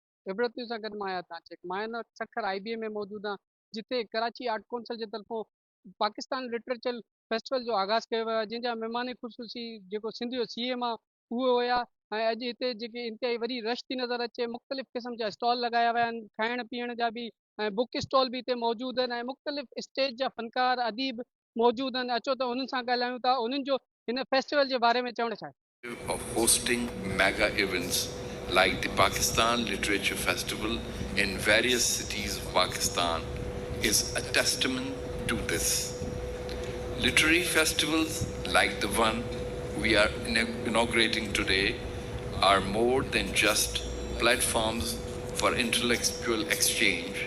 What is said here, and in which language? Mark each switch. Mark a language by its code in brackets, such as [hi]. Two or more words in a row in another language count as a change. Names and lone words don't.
[sd] عبرت सां गॾु मां आहियां तव्हां चेक मां हिन सखर IBA में मौजूदु आहियां जिते कराची आर्ट काउंसिल जे तरफ़ों पाकिस्तान लिटरेचर फेस्टिवल जो आगाज़ कयो वियो आहे जंहिंजा महिमान ख़ुशूसी जेको सिंधी CM आहे उहे हुया ऐं अॼु हिते जेके इंतिहाई वॾी रश थी नज़र अचे मुख़्तलिफ़ क़िस्म जा स्टॉल लॻाया विया आहिनि खाइण पीअण जा बि ऐं [en] book stall [sd] बि हिते मौजूदु आहिनि ऐं मुख़्तलिफ़ स्टेज जा फ़नकार अदीब मौजूदु आहिनि अचो त उन्हनि सां ॻाल्हायूं था उन्हनि जो हिन फेस्टिवल जे बारे में चवणु छा आहे [en] of hosting mega events like the Pakistan Literature Festival in various cities of Pakistan is a testament to this. Literary festivals like the one we are inaugurating today are more than just platforms for intellectual exchange.